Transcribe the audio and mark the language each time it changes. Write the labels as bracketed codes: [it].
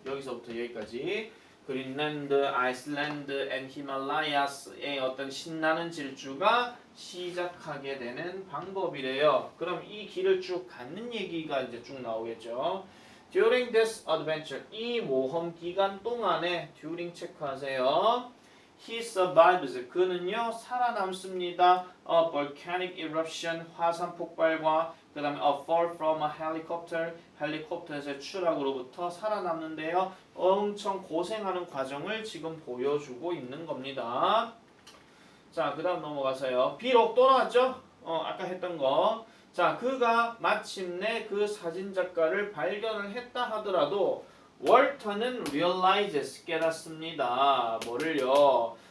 [ko] 여기서부터 여기까지 그린랜드, 아이슬란드, 앤 히말라야스의 어떤 신나는 질주가 시작하게 되는 방법이래요. 그럼 이 길을 쭉 가는 얘기가 이제 쭉 나오겠죠. [en] During this adventure, [ko] 이 모험 기간 동안에 during 체크하세요. [en] He survives. [ko] 그는요 살아남습니다. [en] A volcanic eruption, [ko] 화산 폭발과 그 다음에 [en] a fall from a helicopter, [ko] 헬리콥터에서의 추락으로부터 살아남는데요. 엄청 고생하는 과정을 지금 보여주고 있는 겁니다. 자, 그 다음 넘어가서요. 비록 또 나왔죠? 아까 했던 거. 자, 그가 마침내 그 사진작가를 발견을 했다 하더라도 월터는 realizes 깨닫습니다. 뭐를요?